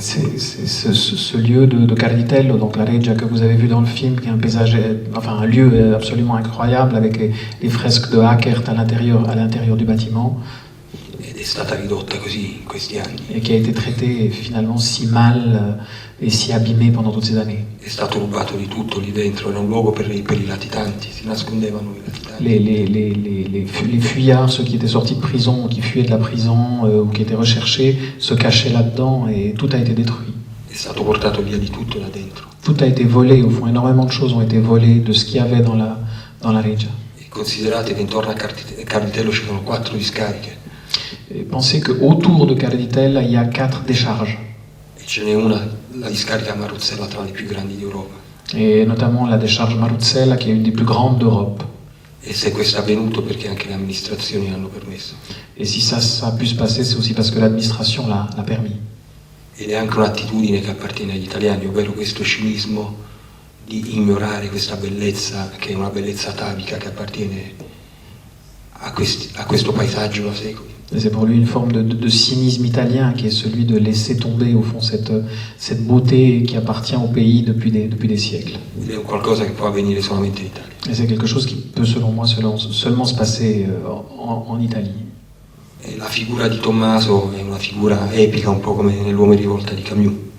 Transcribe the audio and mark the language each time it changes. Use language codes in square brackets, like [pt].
[fr] Ce lieu de Carditello, donc la Reggia que vous avez vu dans le film, qui est un lieu absolument incroyable avec les fresques de Ackert à l'intérieur du bâtiment. [it] Ed è stata ridotta così in questi anni. [fr] Et qui a été traité finalement si mal et si abîmé pendant toutes ces années. [it] È stato rubato di tutto lì dentro, era un luogo per i latitanti, si nascondevano i latitanti. [fr] Les fuyards, ceux qui étaient sortis de prison, qui fuyaient de la prison ou qui étaient recherchés, se cachaient là-dedans et tout a été détruit. [it] È stato portato via di tutto da dentro. [fr] Tout a été volé, au fond, énormément de choses ont été volées de ce qu'il y avait dans la Reggia. [it] E considerate che intorno a Carditello ci sono 4 discariche. [fr] Et pensez qu'autour de Carditella, il y a 4 décharges. [it] E ce n'è una, la discarica Maruzzella, tra le più grandi d'Europa. [fr] Et notamment la décharge Maruzzella, qui est une des plus grandes d'Europe. [it] E se questo è avvenuto perché anche le amministrazioni l'hanno permesso. [fr] Et si ça a pu se passer, c'est aussi parce que l'administration l'a permis. [it] Ed è anche un'attitudine che appartiene agli italiani, ovvero questo cinismo di ignorare questa bellezza, che è una bellezza atavica che appartiene a questo paesaggio da secoli. [fr] Et c'est pour lui une forme de cynisme italien qui est celui de laisser tomber au fond cette beauté qui appartient au pays depuis des siècles. [it] Ed è un qualcosa che può avvenire solamente in Italia. [fr] Et c'est quelque chose qui peut selon moi seulement se passer en Italie. [it] E la figura di Tommaso è una figura epica, un po' come nell'Uomo in rivolta di Camus.